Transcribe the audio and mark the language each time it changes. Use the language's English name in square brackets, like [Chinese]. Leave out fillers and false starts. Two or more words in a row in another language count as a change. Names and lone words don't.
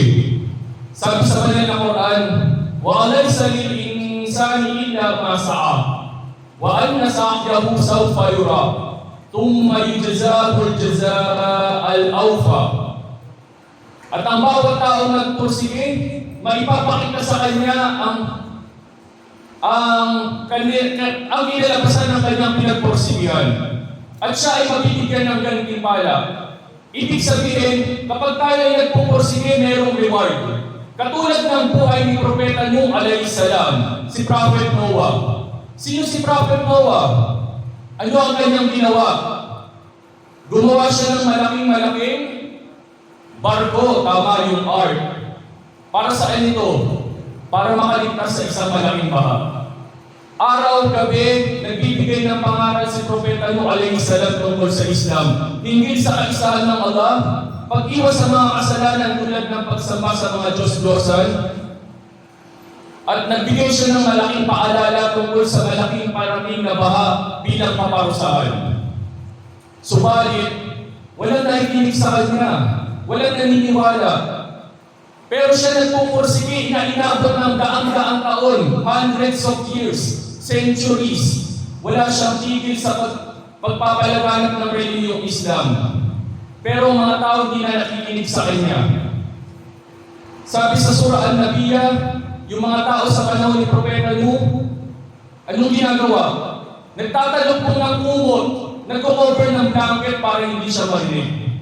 [Filipino] Sabi sa banal na Quran, [Arabic] وَأَلَيْسَ لِلْإِنسَانِ إِلَّا مَا سَعَى وَأَنَّ سَعْيَهُ سَوْفَ يُرَى ثُمَّ يُجْزَاهُ الْجَزَاءَ الْأَوْفَى. [Filipino] At ang bawat taong nagpursige, maipapakita sa kanya ang kinalabasan ng kanyang pinagpursigihan. At siya ay mabibigyan ng gantimpala. Ibig sabihin, kapag tayo ay nagpupursige, mayroong reward. Katulad ng buhay ni Propeta Nuh [Arabic] عليه السلام, [Filipino] si [English] Prophet Noah. [Filipino] Sino si [English] Prophet Noah? [Filipino] Ano ang kanyang ginawa? Gumawa siya ng malaking barko, tama yung ark. Para saan ito? Para makaligtas sa isang malaking baha. Araw gabi, nagbibigay ng pangaral si Propeta Nuh [Arabic] عليه السلام [Filipino] tungkol sa Islam. Hinggil sa kaisahan ng Allah, pag-iwas sa mga kasalanan tulad ng pagsamba sa mga Diyos-Diyosan, at nagbigay siya ng malaking paalala tungkol sa malaking parating na baha bilang paparusahan. Subalit, walang nakikinig sa kanya, walang naniniwala. Pero siya nagpupursige na inabot ng daang-daang taon, [English] hundreds of years, centuries. [Filipino] Wala siyang tigil sa pagpapalaganap ng relihiyong Islam. Pero mga tao hindi na nakikinig sa kanya. Sabi sa Surah An-Nabiyah, yung mga tao sa panahon ni Propeta Nuh, anong ginagawa? Nagtatalog po ng kumot, nagko-cover ng blanket para hindi siya marinig.